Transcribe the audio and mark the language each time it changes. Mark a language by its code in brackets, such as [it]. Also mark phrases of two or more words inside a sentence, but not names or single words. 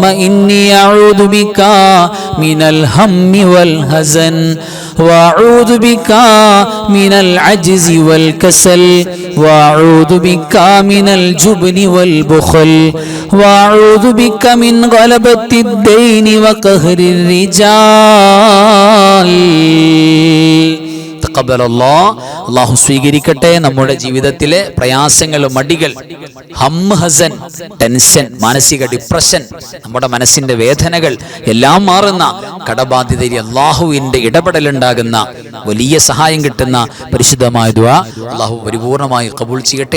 [ar] إني أعوذ بك من الهم والحزن وأعوذ بك من العجز والكسل وأعوذ بك من الجبن والبخل وأعوذ بك من غلبة الدين وقهر الرجال [ml] അല്ലാഹു സ്വീകരിക്കട്ടെ. നമ്മുടെ ജീവിതത്തിലെ പ്രയാസങ്ങൾ, മടികൾ, ഹം, ഹസൻ, ടെൻഷൻ, മാനസിക ഡിപ്രഷൻ, നമ്മുടെ മനസ്സിന്റെ വേദനകൾ എല്ലാം മാറുന്ന, കടബാധ്യതയിൽ അല്ലാഹുവിന്റെ ഇടപെടലുണ്ടാകുന്ന, വലിയ സഹായം കിട്ടുന്ന പരിശുദ്ധമായ ദുആ അല്ലാഹു പരിപൂർണമായി ഖബൂൽ ചെയ്യട്ടെ.